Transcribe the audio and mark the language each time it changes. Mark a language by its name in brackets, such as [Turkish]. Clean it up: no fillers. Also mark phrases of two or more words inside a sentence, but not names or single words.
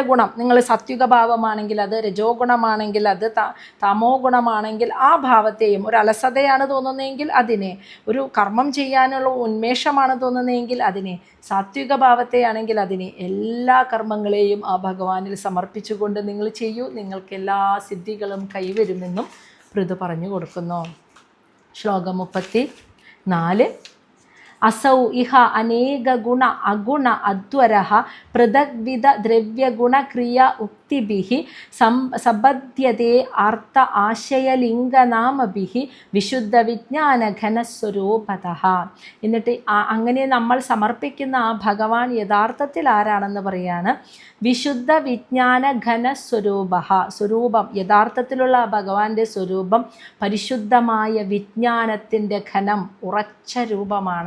[Malayalam] ഗുണം, നിങ്ങൾ സാത്വിക ഭാവമാണെങ്കിൽ അത്, രജോ ഗുണമാണെങ്കിൽ അത്, തമോ ഗുണമാണെങ്കിൽ ആ ഭാവത്തെയും, ഒരു അലസതയാണ് തോന്നുന്നതെങ്കിൽ അതിനെ, ഒരു കർമ്മം ചെയ്യാനുള്ള ഉന്മേഷമാണ് തോന്നുന്നതെങ്കിൽ അതിനെ, സാത്വിക ഭാവത്തെയാണെങ്കിൽ അതിനെ, എല്ലാ കർമ്മങ്ങളെയും ആ ഭഗവാനിൽ സമർപ്പിച്ചുകൊണ്ട് നിങ്ങൾ ചെയ്യൂ, നിങ്ങൾക്ക് എല്ലാ സിദ്ധികളും കൈവരുമെന്നും പൃഥു പറഞ്ഞു കൊടുക്കുന്നു. ശ്ലോകം 34. [Sanskrit] असौ इह अनेक गुण अगुण अध्वरः पृथग्विध द्रव्यगुणक्रिया उक्तिभिः सबध्यते अर्थ आशयलिङ्गनामभिः വിശുദ്ധവിജ്ഞാനഘനസ്വരൂപതഃ. [Malayalam] എന്നിട്ട് അങ്ങനെ നമ്മൾ സമർപ്പിക്കുന്ന ആ ഭഗവാൻ യഥാർത്ഥത്തിൽ ആരാണെന്ന് പറയാണ്. [Sanskrit] विशुद्ध विज्ञान घनस्वरूप, [Malayalam] സ്വരൂപം യഥാർത്ഥത്തിലുള്ള ഭഗവാന്റെ സ്വരൂപം പരിശുദ്ധമായ വിജ്ഞാനത്തിൻ്റെ ഘനം, ഉറച്ച രൂപമാണ്.